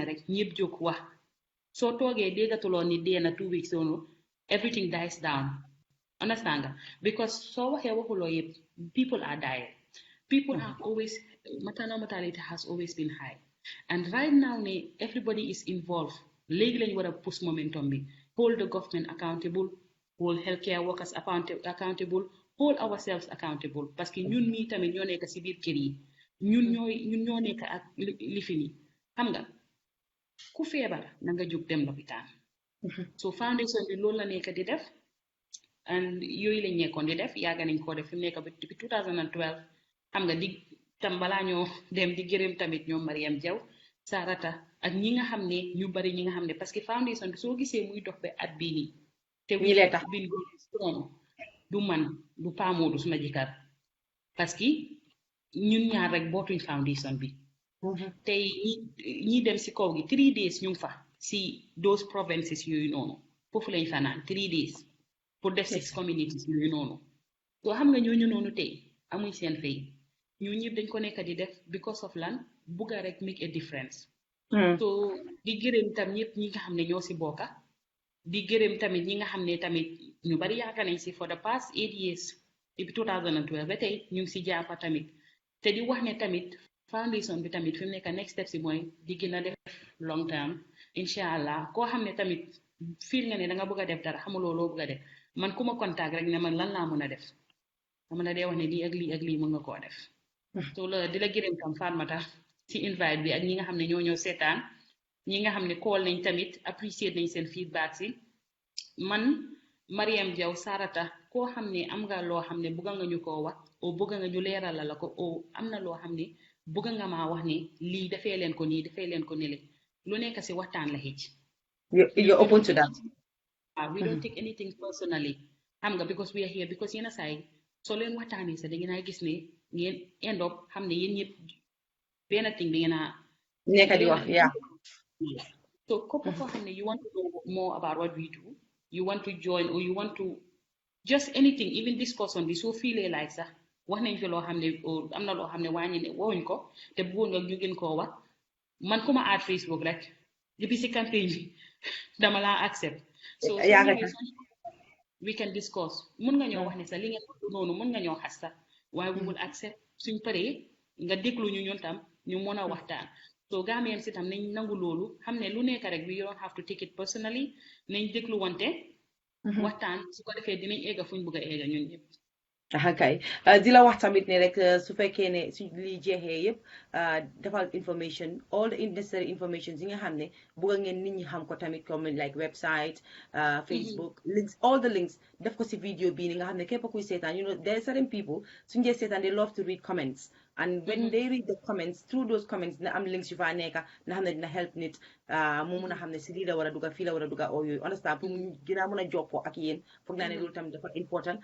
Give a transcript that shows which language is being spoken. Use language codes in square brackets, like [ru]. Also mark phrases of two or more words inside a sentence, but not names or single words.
[wo] rek ñëpp jóg wax soo toogee déggatuloo ni deena 2 weeks soonu [en] everything dies down understand [wo] nga because soo waxee waxuloo yëpp [en] people are dying people have always maternal mortality has always been high and right now [wo] ne [en] everybody is involved [wo] léegi lañ war a [en] push momentum [wo] bi [en] hold the government accountable hold healthcare workers accountable hold ourselves accountable [fr] parce que [wo] ñun mii tamit ñoo nekk si biir kër yi ñun ñoo nekk ak lifini xam nga ku feebar na nga jóg dem lopitaan so foundation bi loolu la nekk di def and yooyu lañ nekkoon di def yàgg nañ koo def fi mu nekk ba depuis 2012 xam nga di tam balaa ñoo dem di gërëm tamit ñoom Mariam Jaw Sarata ak ñi nga xam ne ñu bari ñi nga xam ne [fr] parce que [wo] foundation bi soo gisee muy dox ba at bii nii te ñi lee tax bin strong du man du paamoodu suma jikar [fr] parce que [wo] ñun ñaar rek bootuñ foundation bi tey ñi dem si kaw gi 3 days ñu ngi fa si [en] those provinces [wo] yooyu noonu foofu lañ fanaan 3 days pour def 6 communities yooyu noonu soo xam nga ñooñu noonu tey amuñ seen fay ñu ñëpp dañ ko nekk di def [en] because of [wo] lan bugga rek [en] make a difference [wo] so di gërëm tam ñëpp ñi nga xam ne ñoo si bokka di gërëm tamit ñi nga xam ne tamit ñu bari yaakaar nañ si [en] for the past 8 years [wo] depuis 2012 ba tey ñu ngi si jàppa tamit te di wax ne tamit foundation bi tamit fi mu nekk next step si mooy di gën a def [en] long term [ar] incha allah [wo] koo xam ne tamit fiir nga ne da nga bëgg a def dara xamuloo loo bëgg a def man ku ma contact rek ne man lan laa mën a def dama la dee wax ne lii ak lii mën nga koo def so la di la gërëm tam Fatmata si invite bi ak ñi nga xam ne ñoo ñëw seetaan ñi nga xam ne call nañ tamit appreciate nañ seen feedback si man Mariam Jaw Sarata koo xam ne am nga loo xam ne bëgg nga ñu koo wax o bëgg nga ñu leeral la ko o am na loo xam ne bëgg nga maa wax ne lii defee leen ko nii defee leen ko nele lu nekk si waxtaan la xëcc [en] you're open to that we don't take anything personally [wo] xam nga [en] because we are here because [wo] yéen a saay soo leen waxtaanee sax da ngeen a gis ne ngeen [en] end up [wo] xam ne yéen ñëpp benn thing da ngeen a nekk di wax yeah so képp koo xam ne [en] you want to know more about what we do you want to join or you want to just anything [wo] even discussion bi soo feelee like sax wax nañ fi loo xam ne am na loo xam ne wàññi ne waxuñ ko te bëggoon nga ñu gën koo wax man ku ma add Facebook rek depuis si campagne bi dama laa accept so [en] we can discuss [wo] mun nga ñoo wax ne sax li nga noonu mun nga ñoo xas sax waaye [en] we will accept [wo] suñ paree nga déglu ñu ñun tam ñu mën a waxtaan so Gambian si tam nañ nangu loolu xam ne lu nekk rek [en] we don't have to take it personally [wo] nañ déglu wante waxtaan su ko defee dinañ egga fuñ bëgg a egga ñun ñëpp kay di la wax tamit ne rek su fekkee ne su li jeexee yëpp defal information [en] all the necessary information [wo] yi nga xam ne bëgg ngeen nit ñi xam ko tamit comme [en] like website Facebook links all the links [wo] def ko si vidéo bii ni nga xam ne képp kuy seetaan [en] you know there are certain people [wo] suñ dee seetaan [en] they love to read comments and when they read the comments through those comments [wo] na am links yu fa nekka na xam ne dina help nit mu mun a xam ne si lii la war a duga fii la war a duga oo yooyu understand pour mu gën a mun a jokkoo ak yéen foog naa ne loolu tamit dafa important